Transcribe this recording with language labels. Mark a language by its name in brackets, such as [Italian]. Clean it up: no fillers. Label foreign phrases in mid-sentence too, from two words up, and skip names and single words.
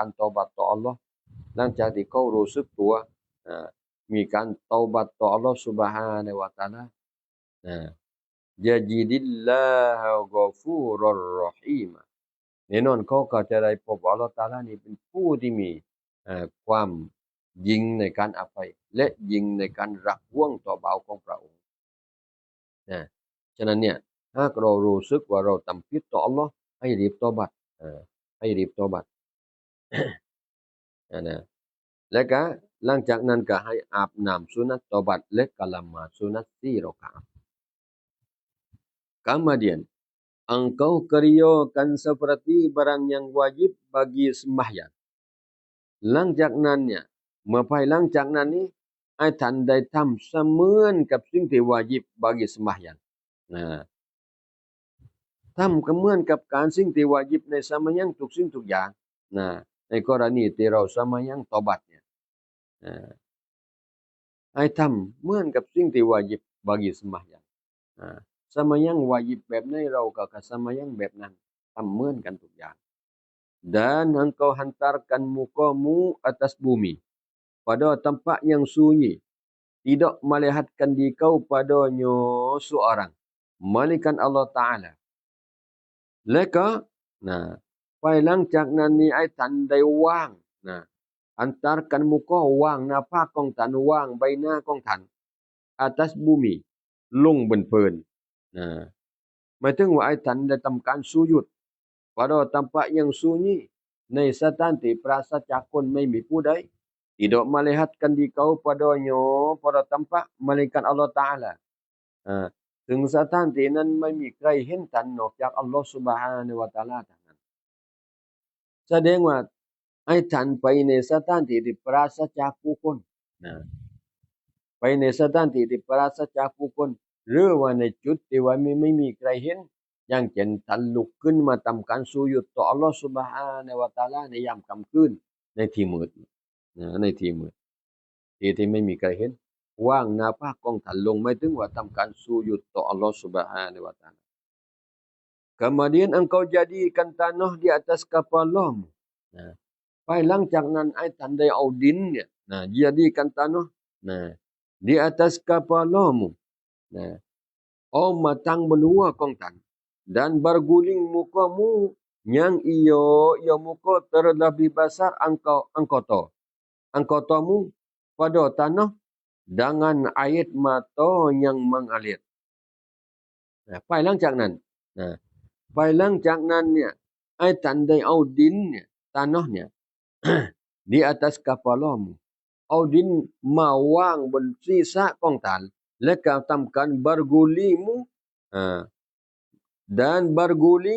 [Thai] การเตาบัตต่ออัลลอฮ์หลังจากที่เขารู้สึกตัวมีการเตาบัตต่ออัลลอฮ์ سبحانه และ تعالى [Arabic] يجد الله غفورا رحيما [Thai] แน่นอนเขาก็จะได้พบว่าอัลลอฮ์ตะอาลานี่เป็นผู้ที่มีความยิ่งในการอภัยและยิ่งในการรักห่วงต่อบ่าวของพระองค์ฉะนั้นเนี่ยหากเรารู้สึกว่าเราทำผิดต่ออัลลอฮ์ให้รีบเตาบัตให้รีบเตาบัต นะและก็หลังจากนั้นก็ให้อาบน้ำสุนัตเตาบัตและก็ละหมาดสุนัต4 rakaat [Malay] kemudian engkau kerjakan seperti barang yang wajib bagi sembahyang [Thai] หลังจากนั้นเนี่ยเมื่อภายหลังจากนั้นนี้ให้ท่านได้ทำเสมือนกับสิ่งที่วาญิบบากิสมะฮ์ยังทำก็เหมือนกับการสิ่งที่วาญิบในสมัยยังทุกสิ่งทุกอย่างในกรณีที่เราสมัยยังตอบัตเนี่ย ให้ทำเหมือนกับสิ่งที่วาญิบบากิสมะฮ์ยังสมัยยังวาญิบแบบไหนเราก็สมัยยังแบบนั้นทำเหมือนกันทุกอย่าง dan [Malay] engkau hantarkan mukamu atas bumi pada tempat yang sunyi tidak melihatkan diri kau padanya seorang melainkan Allah Ta'ala [Thai] และก็ภายหลังจากนั้น นี้ไอ้ท่านได้ว่าง [Malay] antarkan muka [Thai] ว่างหน้าผากของท่านว่างใบหน้าของท่าน [Malay] atas bumi [Thai] ล งบนพื้นหมายถึงว่าไอ้ท่านได้ทำการสุญูด [Malay] pada tempat yang sunyi [Thai] ในสถานที่ปราศจากคนไม่มีผู้ใด [Malay] tidak melihatkan di kau padanya pada tempat melainkan Allah Ta'ala [Thai] ถึงสถานที่นั้นไม่มีใครเห็นท่านนอกจากอัลลอฮฺ سبحانه และ تعالى เท่านั้นแสดงว่า ให้ท่านไปในสถานที่ที่ปราศจากผู้คนนะไปในสถานที่ที่ปราศจากผู้คนหรือว่าในจุดที่ว่าไม่มีใครเห็นอย่างเช่นท่านลุกขึ้นมาทำการสุญูดต่ออัลเลาะห์ซุบฮานะฮูวะตะอาลาในยามค่ำคืนในที่มืดนะในที่มืดที่ไม่มีใครเห็นวางหน้าผากของท่านลงหมายถึงว่าทำการสุญูดต่ออัลเลาะห์ซุบฮานะฮูวะตะอาลา [Malay] Kemudian engkau jadikan tanah di atas kepalamu. Nah, [Thai] ภายหลังจากนั้นไอ้ท่านได้เอาดินเนี่ยนะ [Malay] jadikan tanah nah di atas kepalamu. Nah, [Thai] เอามาตั้งบนหัวของท่าน [Malay] dan berguling mukamu yang ia muka terlebih besar angkotamu pada tanah dengan air mata yang mengalir. Nah, [Thai] ภายหลังจากนั้นนะภายหลังจากนั้นเนี่ยไอ้ท่านได้เอาดินเนี่ยtanahเนี่ย [Malay] di atas kepalamu [Thai] เอาดินมาวางบนศีรษะของท่านและก็ทำการ [Malay] bergulingmu dan berguling